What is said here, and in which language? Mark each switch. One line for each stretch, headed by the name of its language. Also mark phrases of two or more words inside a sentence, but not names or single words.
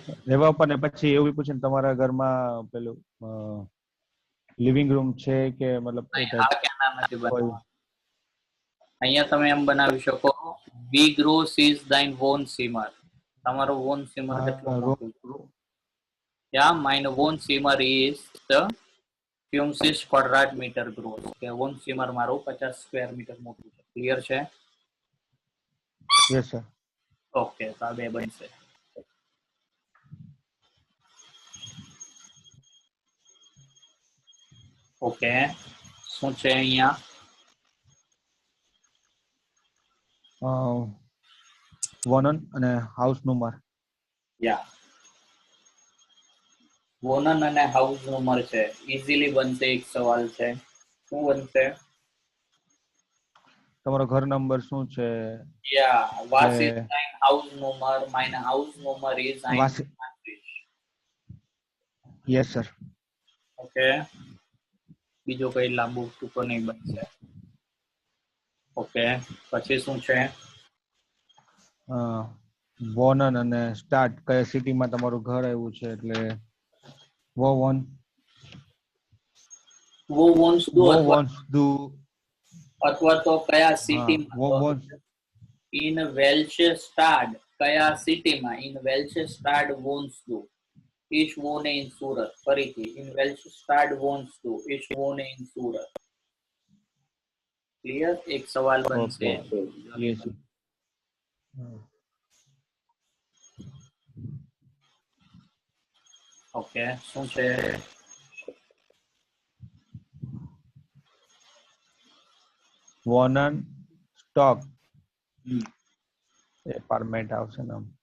Gujarati: રહેવા ઉપર ને પછી એવું પૂછે ને તમારા ઘરમાં પેલું લિવિંગ રૂમ છે કે મતલબ એ હા ટાઈપ કે ના નથી બનાવવા. અહીંયા તમે એમ બનાવી શકો
German: Wie groß ist dein Wohnzimmer.
Gujarati: તમારો વોન સીમર કેટલો મોટું છે? Yeah,
German: mein Wohnzimmer is the 50 Quadrat groß
Gujarati: કે Wohnzimmer મારું 50 સ્ક્વેર મીટર મોટું છે. ક્લિયર છે?
English: yes sir.
Gujarati: ઓકે, તો આ બે બનશે. ઓકે, શું છે અહીંયા? વોનન અને
English: house number.
Gujarati: યા, વોનન અને
English: house number
Gujarati: છે. ઇઝીલી બનશે. એક સવાલ છે, શું બનશે? તમારો ઘર નંબર શું છે? યા,
German: was is dein Hausnummer? Meine Hausnummer is 21.
English: yes sir.
Gujarati: ઓકે, બીજો કઈ લાંબુ ટૂંકો નહીં બનશે. ઓકે, પછી શું છે? વોનન અને સ્ટાર્ટ કયા સિટીમાં તમારું ઘર આવ્યું છે એટલે
German: Wo wohnst du
Gujarati: અથવા તો કયા સિટીમાં?
German: In welche Stadt,
Gujarati: કયા સિટીમાં?
German: In welche Stadt wohnst du. Ich wohne in Surat. ફરીથી, in welche Stadt wohnst du? Ich wohne in Surat.
Gujarati: ક્લિયર? એક સવાલ બનશે. યસ. ઓકે, શું છે? વોનન સ્ટોક એપાર્ટમેન્ટ આવશે ને.